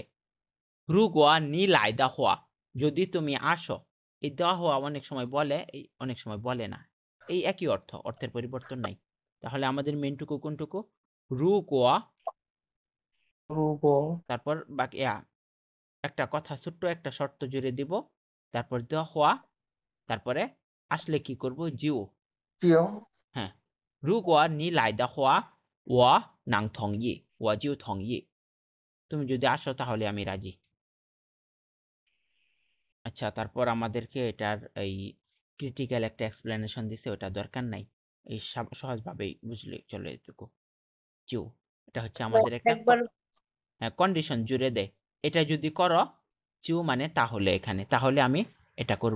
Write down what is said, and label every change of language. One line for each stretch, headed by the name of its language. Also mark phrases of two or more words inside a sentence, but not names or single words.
Chinese: 如果你来的话,
Bangla: যদি তুমি আসো, এই
Chinese: 的话
Bangla: অনেক সময় বলে, এই অনেক সময় বলে না, এই একই অর্থ, অর্থের পরিবর্তন নাই। তাহলে আমাদের মেনটুকু কোনটুকু? রুগুয়া, রুগো তারপর বাকি একটা কথা, ছোট্ট একটা শর্ত জুড়ে দিব, তারপর
Chinese: 的话,
Bangla: তারপরে আসলে কি করব? জিও। জিও হ্যাঁ,
Chinese: 如果你来的话我能同意我就同意,
Bangla: তুমি যদি আসো তাহলে আমি রাজি। আচ্ছা, তারপর আমাদেরকে এটার এই ক্রিটিক্যাল একটা এক্সপ্লেনেশন দিছে, ওটা দরকার নাই, এই সহজভাবেই বুঝলে চলে এটুকু। জিও, এটা হচ্ছে আমাদের একটা একবার কন্ডিশন জুড়ে দেয়, এটা যদি করো, জিও মানে তাহলে, এখানে তাহলে আমি এটা করব।